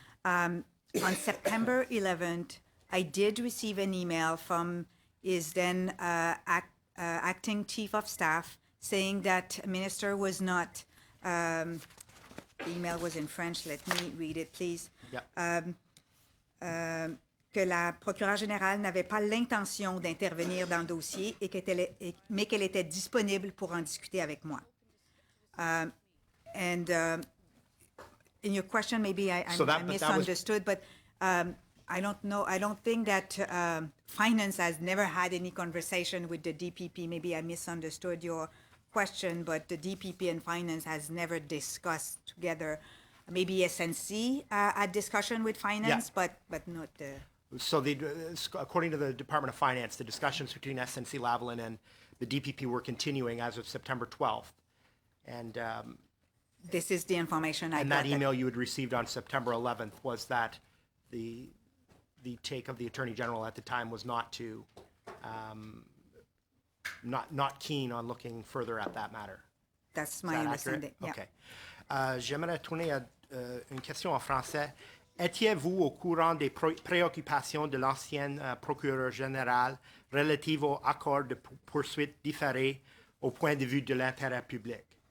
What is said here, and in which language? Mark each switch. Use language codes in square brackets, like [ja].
[en] On September 11th, I did receive an email from his then acting chief of staff saying that minister was not, the email was in French, let me read it please. Yeah. [fr] Que la procureure générale n'avait pas l'intention d'intervenir dans le dossier mais qu'elle était disponible pour en discuter avec moi. [en] And in your question, maybe I misunderstood, but I don't know. I don't think that finance has never had any conversation with the DPP. Maybe I misunderstood your question, but the DPP and finance has never discussed together. Maybe SNC had discussion with finance, yeah. but not the... So according to the Department of Finance, the discussions between SNC-Lavalin and the DPP were continuing as of September 12th. And this is the information I got. And that email you had received on September 11th was that the take of the Attorney General at the time was not to, not keen on looking further at that matter. That's Is my that understanding. accurate? Yeah. OK. [fr] J'aimerais tourner à une question en français. Étiez-vous au courant des préoccupations de l'ancienne procureure générale relatives aux accords de poursuite différés au point de vue de l'intérêt public?